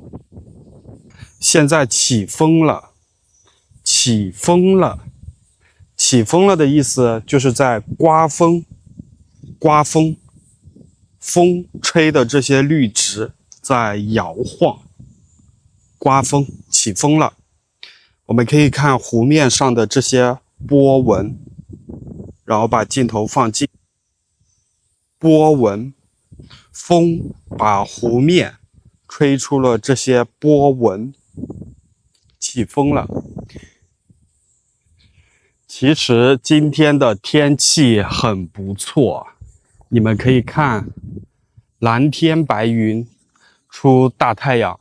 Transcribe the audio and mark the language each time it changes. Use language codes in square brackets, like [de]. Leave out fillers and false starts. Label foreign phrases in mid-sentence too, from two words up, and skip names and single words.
[zh] 現在起風了，起風了的意思就是在刮風，風吹的這些綠植在搖晃，刮風，起風了。我們可以看湖面上的這些波紋，然後把鏡頭放近。波紋，風把湖面吹出了這些波紋，起風了。其實今天的天氣很不錯，你們可以看藍天白雲出大太陽。